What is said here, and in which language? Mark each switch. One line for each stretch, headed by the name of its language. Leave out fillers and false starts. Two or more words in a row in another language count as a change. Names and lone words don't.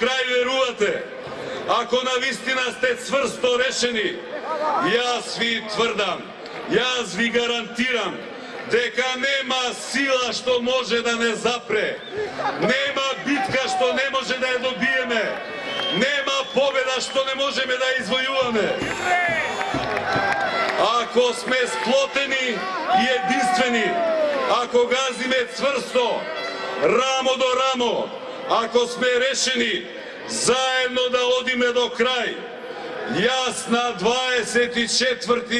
Macedonian: крај верувате, ако навистина сте цврсто решени, јас ви тврдам, јас ви гарантирам дека нема сила што може да не запре, нема битка што не може да ја добиеме, нема победа што не можеме да извојуваме. ako sme sploteni i jedinstveni, ako gazime čvrsto, ramo do ramo, ako sme rešeni zajedno da odime do kraj, jasna 24.